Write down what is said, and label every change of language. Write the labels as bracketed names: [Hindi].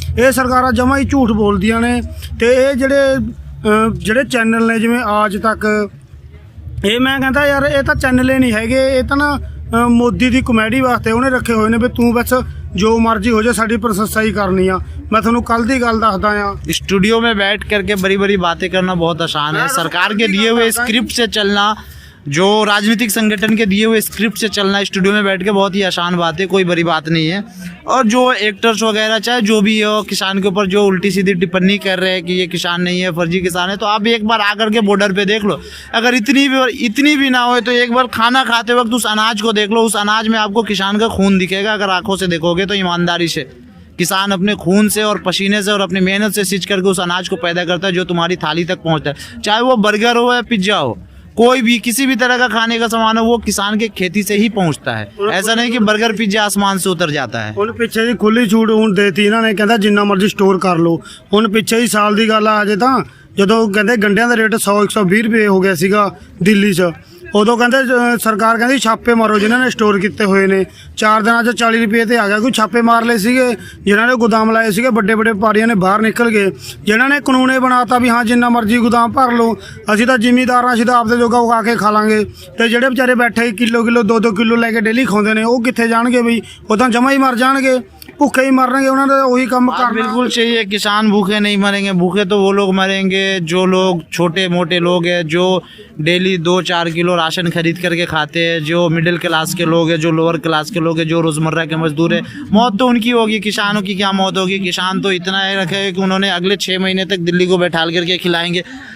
[Punjabi] ਇਹ ਸਰਕਾਰਾਂ ਜਮਾਂ ਹੀ ਝੂਠ ਬੋਲਦੀਆਂ ਨੇ। ਤੇ ਇਹ ਜਿਹੜੇ ਚੈਨਲ ਨੇ ਜਿਵੇਂ ਆਜ ਤੱਕ, ਇਹ ਮੈਂ ਕਹਿੰਦਾ ਯਾਰ ਇਹ ਤਾਂ ਚੈਨਲ ਹੀ ਨਹੀਂ ਹੈਗੇ, ਇਹ ਤਾਂ ਨਾ ਮੋਦੀ ਦੀ ਕਮੇਡੀ ਵਾਸਤੇ ਉਹਨੇ ਰੱਖੇ ਹੋਏ ਨੇ ਵੀ ਤੂੰ ਬਸ जो मर्जी हो जाए साड़ी प्रशंसा ही करनी आ। मैं थोनू कल दी गल दसदा आ। [Hindi] स्टूडियो में बैठ करके बड़ी बड़ी बातें करना बहुत आसान है। सरकार के दिए हुए स्क्रिप्ट से चलना, जो राजनीतिक संगठन के दिए हुए स्क्रिप्ट से चलना स्टूडियो में बैठ के बहुत ही आसान बात है, कोई बड़ी बात नहीं है। और जो एक्टर्स वगैरह चाहे जो भी हो, किसान के ऊपर जो उल्टी सीधी टिप्पणी कर रहे हैं कि ये किसान नहीं है, फर्जी किसान है, तो आप एक बार आकर के बॉर्डर पे देख लो। अगर इतनी भी ना हो तो एक बार खाना खाते वक्त उस अनाज को देख लो, उस अनाज में आपको किसान का खून दिखेगा। अगर आंखों से देखोगे तो ईमानदारी से, किसान अपने खून से और पसीने से और अपनी मेहनत से सींच करके उस अनाज को पैदा करता है जो तुम्हारी थाली तक पहुंचता है। चाहे वो बर्गर हो या पिज्ज़ा हो, कोई भी किसी भी तरह का खाने का सामान है वो किसान के खेती से ही पहुंचता है। ऐसा नहीं कि बर्गर पिज्जा आसमान से उतर जाता है। [Punjabi] ਹੁਣ ਪਿੱਛੇ ਜੀ ਖੁੱਲੀ ਛੂਟ ਹੁਣ ਦੇਤੀ ਇਹਨਾਂ ਨੇ, ਕਹਿੰਦਾ ਜਿੰਨਾ ਮਰਜ਼ੀ ਸਟੋਰ ਕਰ ਲਓ। ਹੁਣ ਪਿੱਛੇ ਹੀ ਸਾਲ ਦੀ ਗੱਲ ਆ ਅਜੇ ਤਾਂ, ਜਦੋਂ ਕਹਿੰਦੇ ਗੰਢਿਆਂ ਦਾ ਰੇਟ 100-120 ਰੁਪਏ ਹੋ ਗਿਆ ਸੀਗਾ ਦਿੱਲੀ 'ਚ, ਉਦੋਂ ਕਹਿੰਦੇ ਸਰਕਾਰ ਕਹਿੰਦੀ ਛਾਪੇ ਮਾਰੋ ਜਿਨ੍ਹਾਂ ਨੇ ਸਟੋਰ ਕੀਤੇ ਹੋਏ ਨੇ। 4 ਦਿਨਾਂ 'ਚ 40 ਰੁਪਏ ਤੇ ਆ ਗਿਆ। ਕੋਈ ਛਾਪੇ ਮਾਰ ਲਏ ਸੀਗੇ ਜਿਨ੍ਹਾਂ ਨੇ ਗੋਦਾਮ ਲਾਏ ਸੀਗੇ, ਵੱਡੇ ਵੱਡੇ ਵਪਾਰੀਆਂ ਨੇ ਬਾਹਰ ਨਿਕਲ ਗਏ। ਜਿਨ੍ਹਾਂ ਨੇ ਕਾਨੂੰਨ ਇਹ ਬਣਾਤਾ ਵੀ ਹਾਂ ਜਿੰਨਾ ਮਰਜ਼ੀ ਗੋਦਾਮ ਭਰ ਲਓ, ਅਸੀਂ ਤਾਂ ਜ਼ਿਮੀਂਦਾਰ ਹਾਂ, ਅਸੀਂ ਤਾਂ ਆਪਦੇ ਜੋਗਾ ਉਗਾ ਕੇ ਖਾ ਲਾਂਗੇ। ਤੇ ਜਿਹੜੇ ਵਿਚਾਰੇ ਬੈਠੇ ਕਿਲੋ 2-2 ਕਿਲੋ ਲੈ ਕੇ ਡੇਲੀ ਖਾਂਦੇ ਨੇ, ਉਹ ਕਿੱਥੇ ਜਾਣਗੇ ਬਈ? ਉਹ ਤਾਂ ਜਮਾ ਹੀ ਮਰ ਜਾਣਗੇ, ਭੁੱਖੇ ਹੀ ਮਰਨਗੇ। ਉਹਨਾਂ ਦਾ ਉਹੀ ਕੰਮ [Hindi] बात [Punjabi] ਕਰਨਾ। [Hindi] बिल्कुल सही है, किसान भूखे नहीं मरेंगे। भूखे तो वो लोग मरेंगे जो लोग छोटे मोटे लोग हैं, जो डेली 2-4 किलो राशन खरीद करके खाते हैं, जो मिडिल क्लास के लोग हैं, जो लोअर क्लास के लोग हैं, जो रोज़मर्रा के मजदूर हैं। मौत तो उनकी होगी, किसानों की क्या मौत होगी? किसान तो इतना ही रखे कि उन्होंने अगले 6 महीने तक दिल्ली को बैठाल करके खिलाएंगे।